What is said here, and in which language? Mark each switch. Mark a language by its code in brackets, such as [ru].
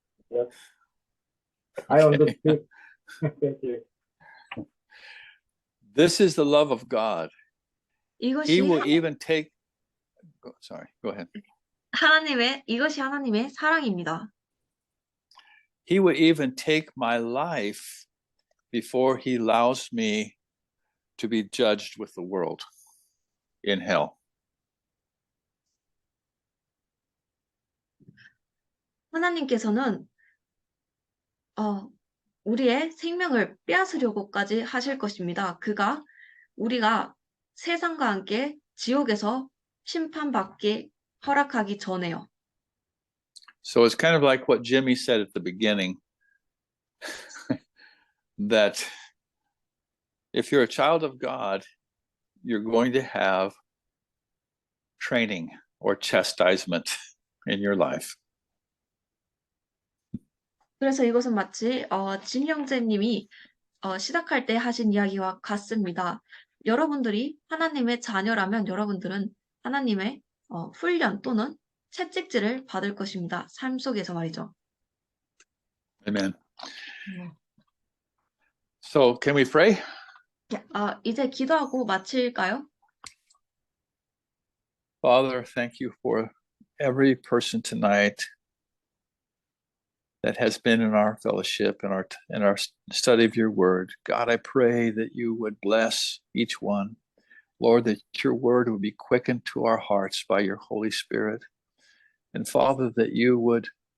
[en] Yes. I understood. Thank you. This is the love of God. [ko] 이것이 [en] He will even take. Sorry, go ahead. [ko] 이것이 하나님의 사랑입니다. [en] He would even take my life before he allows me to be judged with the world in hell. [ko] 하나님께서는 우리의 생명을 빼앗으려고까지 하실 것입니다. 우리가 세상과 함께 지옥에서 심판받게 허락하기 전에요. [en] So it's kind of like what Jimmy said at the beginning, that if you're a child of God, you're going to have training or chastisement in your life. [ko] 그래서 이것은 마치 진 형제님이 시작할 때 하신 이야기와 같습니다. 여러분들이 하나님의 자녀라면 여러분들은 하나님의 훈련 또는 채찍질을 받을 것입니다. 삶 속에서 말이죠. [en] Amen. So can we pray? [ko] 이제 기도하고 마칠까요? [en] Father, thank you for every person tonight that has been in our fellowship and our study of your word. God, I pray that you would bless each one. Lord, that your word would be quickened to our hearts by your Holy Spirit. And Father, that you would